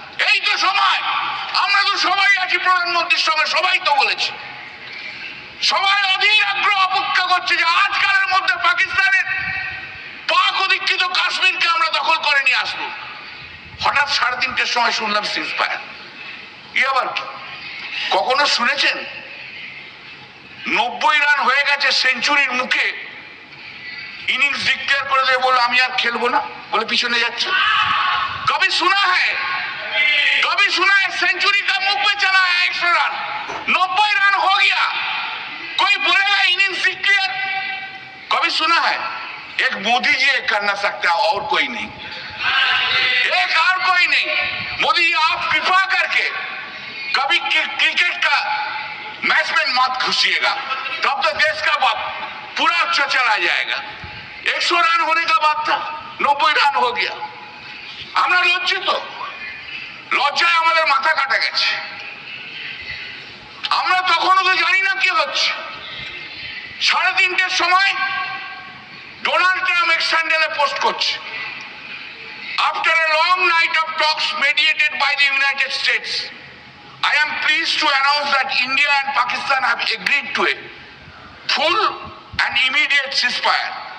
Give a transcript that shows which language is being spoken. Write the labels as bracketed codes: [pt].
[bn] এই তো সময়, আমরা তো সবাই আছি প্রধানমন্ত্রীর সঙ্গে, সবাই তো বলেছি, সবাই অধীর আগ্রহ অপেক্ষা করছে যে আজকালের মধ্যে পাকিস্তানের পাক অধিকৃত কাশ্মীরকে আমরা দখল করে নিয়ে আসবো। হঠাৎ 3:30টার সময় শুনলাম সিজফায়ার। কি আবার কি? কখনো শুনেছেন 90 রান হয়ে গেছে, সেঞ্চুরির মুখে ইনিংস ডিক্লেয়ার করে দেবে, বলে আমি আর খেলবো না, বলে পিছনে যাচ্ছে? [hi] কবি শোনা হ্যায়, कभी सुना है सेंचुरी का मुंह पे चला है 100 रन, 90 रन हो गया, कोई बोलेगा इनिंग्स डिक्लेयर? कभी सुना है? एक मोदी जी कर ना सकता, और कोई नहीं, एक और कोई नहीं। मोदी जी आप कृपा करके कभी क्रिकेट का मैच में मत घुसिएगा, तब तो देश का पूरा चला जाएगा। 100 रन होने का बात था, 90 रन हो गया। [bn] আমরা লজ্জিত, লজ্জায় আমাদের মাথা কাটা গেছে। আমরা তখনও তো জানি না কি হচ্ছে। 3:30টার সময় [en] Donald Trump [bn] এক্স হ্যান্ডেলে পোস্ট করছে, [en] after a long night of talks mediated by the United States, I am pleased to announce that India and Pakistan have agreed to a full and immediate ceasefire.